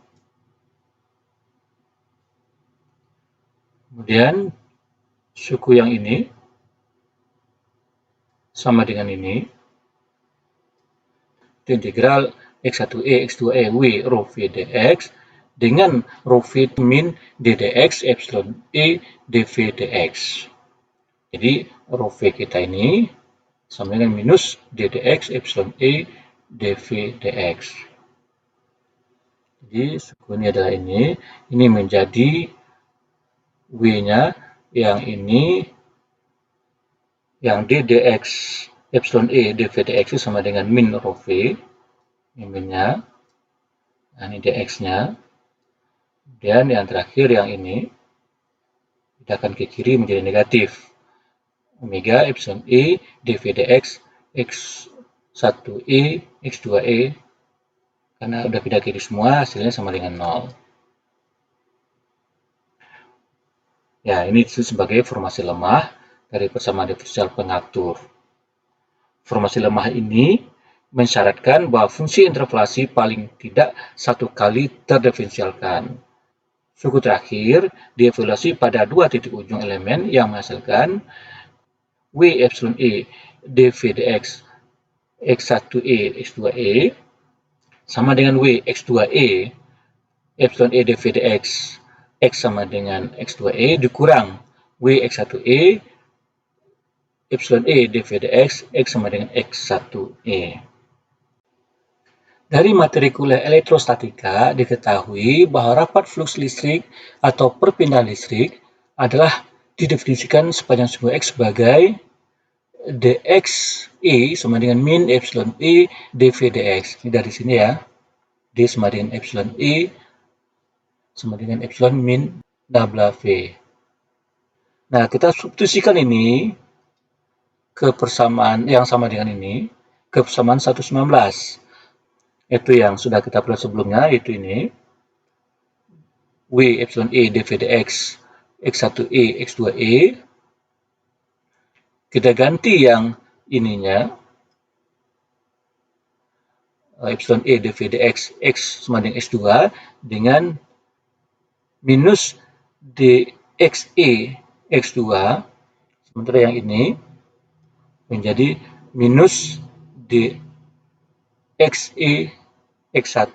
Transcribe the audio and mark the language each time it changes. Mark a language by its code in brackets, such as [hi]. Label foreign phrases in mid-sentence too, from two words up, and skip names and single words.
[id] Kemudian suku yang ini sama dengan ini, itu integral X1E, X2E, W, rho V dx, dengan rho V min d dx, epsilon E, dV dx. Jadi, rho V kita ini sama dengan minus d dx, epsilon E, dV dx. Jadi, suku ini adalah ini menjadi W-nya, yang ini, yang d dx, epsilon E dV dx itu sama dengan min rho V, ini minnya, nah ini dx-nya, dan yang terakhir yang ini, kita akan ke kiri menjadi negatif, omega epsilon E dV dx x1E, x2E, karena udah pindah kiri semua, hasilnya sama dengan 0. Ya, ini disebut sebagai formasi lemah dari persamaan diferensial pengatur. Formasi lemah ini mensyaratkan bahwa fungsi interpolasi paling tidak satu kali terdiferensialkan. Suku terakhir dievaluasi pada dua titik ujung elemen yang menghasilkan W epsilon E dV dx x1E x2E sama dengan W x2E epsilon E dV dx x sama dengan x2E dikurang W x1E epsilon E dV dx x sama dengan x1E. Dari materi kuliah elektrostatika diketahui bahwa rapat fluks listrik atau perpindahan listrik adalah didefinisikan sepanjang sumbu X sebagai dx E sama dengan min epsilon E dV dx. Ini dari sini ya. D sama dengan epsilon E sama dengan epsilon min nabla V. Nah, kita substitusikan ini ke persamaan yang sama dengan ini, ke persamaan 119. Itu yang sudah kita peroleh sebelumnya, yaitu ini. W epsilon E dV dx x1E x2E. Kita ganti yang ininya, epsilon E dV dx x sama dengan x2 dengan minus dxe x2, sementara yang ini menjadi minus dxe x1.